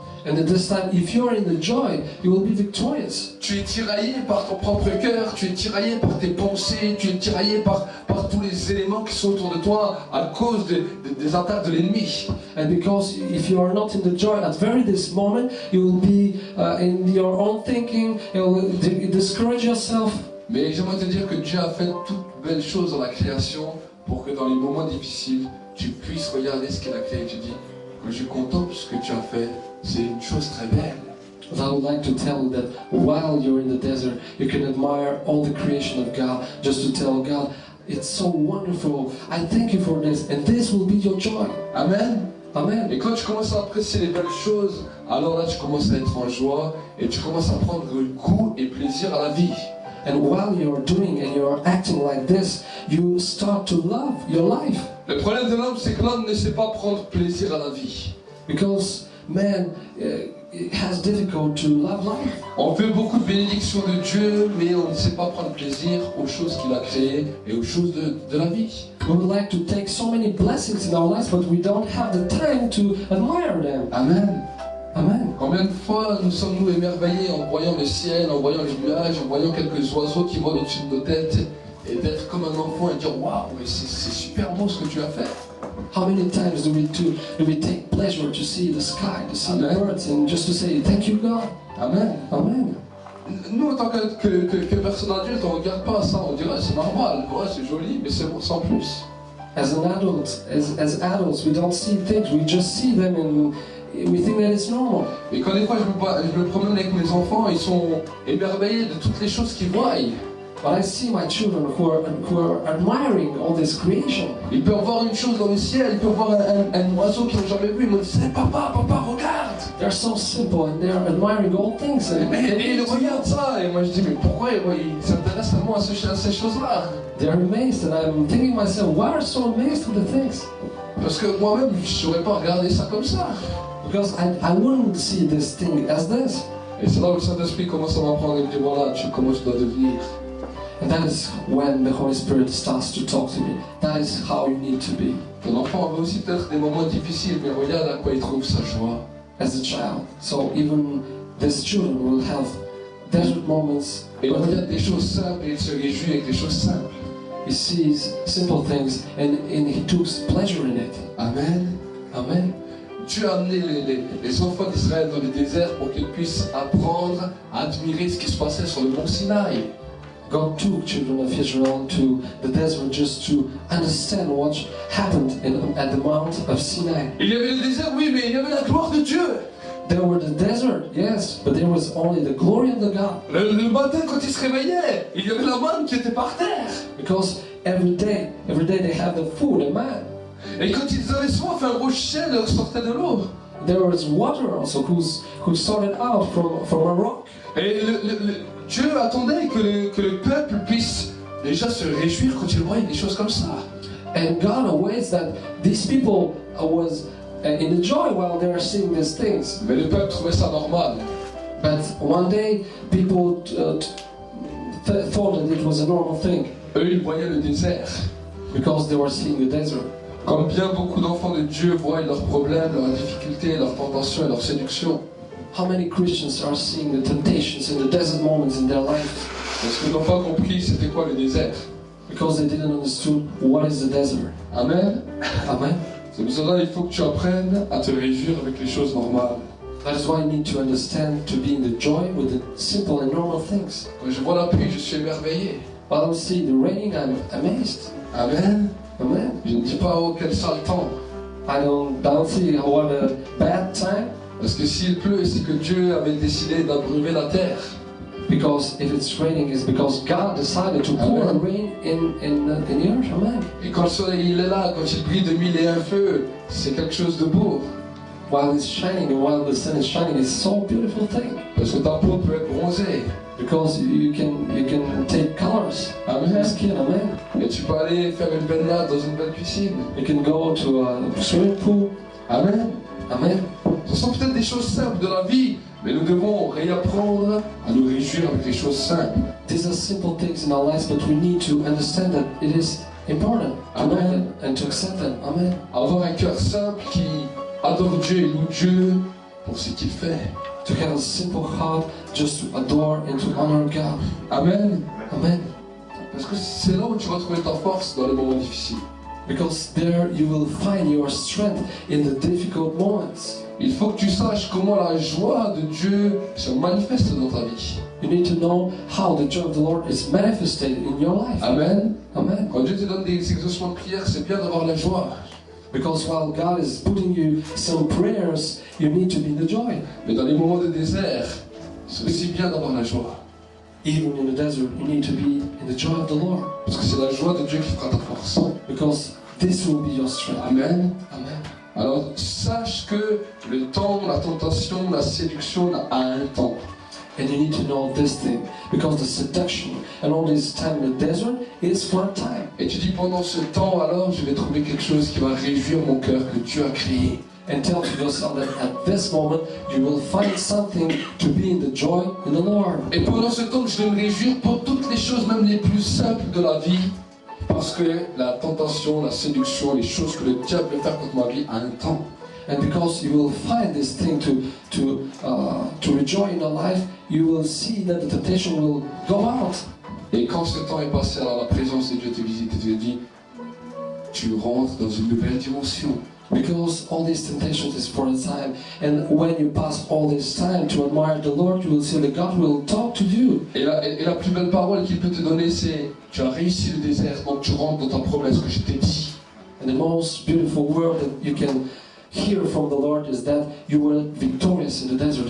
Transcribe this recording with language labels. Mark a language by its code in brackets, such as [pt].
[en] And at this time, if you are in the joy, you will be victorious. [fr] Tu es tiraillé par ton propre cœur, tu es tiraillé par tes pensées, tu es tiraillé par tous les éléments qui sont autour de toi à cause des attaques de l'ennemi. [en] And because if you are not in the joy at very this moment, you will be in your own thinking, you will discourage yourself. [fr] Mais j'aimerais te dire que Dieu a fait toutes belles choses dans la création pour que dans les moments difficiles, tu puisses regarder ce qu'il a créé et tu dis, je suis content de ce que tu as fait, c'est une chose très belle. [en] But I would like to tell you that while you're in the desert, you can admire all the creation of God, just to tell God, it's so wonderful, I thank you for this, and this will be your joy. Amen. Amen. [fr] Et quand tu commences à apprécier les belles choses, alors là tu commences à être en joie et tu commences à prendre goût et plaisir à la vie. [en] And while you're doing and you're acting like this, you start to love your life. [fr] Le problème de l'homme, c'est que l'homme ne sait pas prendre plaisir à la vie. [en] Because man it has difficult to love life. [fr] On veut beaucoup de bénédictions de Dieu, mais on ne sait pas prendre plaisir aux choses qu'il a créées et aux choses de la vie. [en] We would like to take so many blessings in our lives, but we don't have the time to admire them. Amen. Amen. [fr] Combien de fois nous sommes-nous émerveillés en voyant le ciel, en voyant les nuages, en voyant quelques oiseaux qui volent au-dessus de nos têtes et d'être comme un enfant et dire waouh, c'est super beau ce que tu as fait. [en] How many times do we take pleasure to see the sky, to see the birds, and just to say thank you God. Amen. Amen. [fr] Nous, en tant que personne adulte, on ne regarde pas ça, on dirait c'est normal, ouais, c'est joli, mais c'est sans plus. [en] As an adult, as adults, we don't see things, we just see them and we think that it's normal. [fr] Et quand des fois je me promène avec mes enfants, ils sont émerveillés de toutes les choses qu'ils voient. [en] But I see my children who are admiring all this creation. [fr] Ils peuvent voir une chose dans le ciel, ils peuvent voir un oiseau qu'ils n'ont jamais vu, ils me disent papa, regarde. [en] They're so simple and they're admiring all things. [fr] Et ils regardent ça, et moi je dis mais pourquoi ils s'intéressent tellement à ces choses-là? [en] They're amazed, and I'm thinking myself, why are you so amazed with the things? [fr] Parce que moi-même je ne saurais pas regarder ça comme ça. [en] Because I wouldn't see this thing as this. [fr] Et c'est là où le Saint-Esprit commence à m'apprendre et me dire voilà, comment tu dois devenir. [en] And that is when the Holy Spirit starts to talk to me. That is how you need to be. [fr] Ton enfant a aussi peut-être des moments difficiles, mais regarde à quoi il trouve sa joie. [en] As a child. So even these children will have desert moments. [fr] Et il regarde des choses simples et il se réjouit avec des choses simples. [en] He sees simple things and he takes pleasure in it. Amen. Amen. [fr] Dieu a amené les enfants d'Israël dans le désert pour qu'ils puissent apprendre à admirer ce qui se passait sur le mont Sinaï. [en] God took children of Israel to the desert just to understand what happened at the Mount of Sinai. [fr] Il y avait le désert, oui, mais il y avait la gloire de Dieu. [en] There were the desert, yes, but there was only the glory of the God. [fr] Le matin, quand ils se réveillaient, il y avait la manne qui était par terre. [en] Because every day they have the food and man. [fr] Et quand ils avaient soif, un rocher leur sortait de l'eau. [en] There was water also who started out from a rock. [fr] Et Dieu attendait que le peuple puisse déjà se réjouir quand il voyait des choses comme ça. [en] And God awaits that these people was in the joy while they are seeing these things. [fr] Mais le peuple trouvait ça normal. [en] But one day people thought that it was a normal thing. [fr] Eux, ils voyaient le désert. [en] Because they were seeing the desert. [fr] Comme bien beaucoup d'enfants de Dieu voient leurs problèmes, leurs difficultés, leurs tentations et leurs séductions. [en] How many Christians are seeing the temptations and the desert moments in their life? [fr] Parce qu'ils n'ont pas compris c'était quoi le désert. [en] Because they didn't understand what is the desert. Amen. Amen. [fr] C'est pour cela qu'il faut que tu apprennes à te réjouir avec les choses normales. [en] That is why you need to understand to be in the joy with the simple and normal things. [fr] Quand je vois la pluie, je suis émerveillé. [en] While I see the raining, I'm amazed. Amen. Amen. [fr] Je ne dis pas oh quel sale temps. [en] I don't see what a bad time. [fr] Parce que s'il pleut, c'est que Dieu avait décidé d'abreuver la terre. [en] Because if it's raining, it's because God decided to pour rain in the earth. Amen. [fr] Et quand le soleil il est là, quand il brille de mille et un feux, c'est quelque chose de beau. [en] While it's shining and while the sun is shining, it's so beautiful thing. [fr] Parce que ta peau peut être bronzée. [en] Because you can take colors. Amen. Skin, amen. [fr] Et tu peux aller faire une baignade dans une belle piscine. [en] You can go to a swimming pool. Amen. Amen. [fr] Ce sont peut-être des choses simples de la vie, mais nous devons réapprendre à nous réjouir avec les choses simples. [en] these are simple things in our lives, but we need to understand that it is important to know them and to accept them. Amen. [fr] Avoir un cœur simple qui adore Dieu et loue Dieu pour ce qu'il fait. [en] To have a simple heart just to adore and to honor God. Amen. Amen. [fr] Parce que c'est là où tu vas trouver ta force dans les moments difficiles. [en] Because there you will find your strength in the difficult moments. [fr] Il faut que tu saches comment la joie de Dieu se manifeste dans ta vie. [en] You need to know how the joy of the Lord is manifested in your life. Amen. Amen. [fr] Quand Dieu te donne des exaucements de prière, c'est bien d'avoir la joie. [en] Because while God is putting you some prayers, you need to be in the joy. [fr] Mais dans les moments de désert, c'est aussi bien d'avoir la joie. [en] Even in the desert, you need to be in the joy of the Lord. [fr] Parce que c'est la joie de Dieu qui fera ta force. [en] Because this will be your strength. Amen. Amen. [fr] Alors sache que le temps, la tentation, la séduction a un temps. [en] And you need to know this thing. Because the seduction and all this time in the desert is for a time. [fr] Et tu dis pendant ce temps, alors je vais trouver quelque chose qui va réjouir mon cœur que Dieu a créé. [en] And tell to yourself that at this moment you will find something to be in the joy in the Lord. [fr] Et pendant ce temps, je vais me réjouir pour toutes les choses, même les plus simples de la vie. Parce que la tentation, la séduction, les choses que le diable veut faire contre ma vie a un temps. [en] And because you will find this thing to rejoice in your life, you will see that the temptation will go out. [fr] Et quand ce temps est passé, alors la présence de Dieu te visite et te dit, tu rentres dans une nouvelle dimension. [en] Because all these temptations is for a time, and when you pass all this time to admire the Lord, you will see that God will talk to you. [fr] Et la plus belle parole qu'il peut te donner, c'est, tu as réussi le désert, donc tu rentres dans ta promesse que je t'ai dit. [en] And the most beautiful word that you can hear from the Lord is that you were victorious in the desert.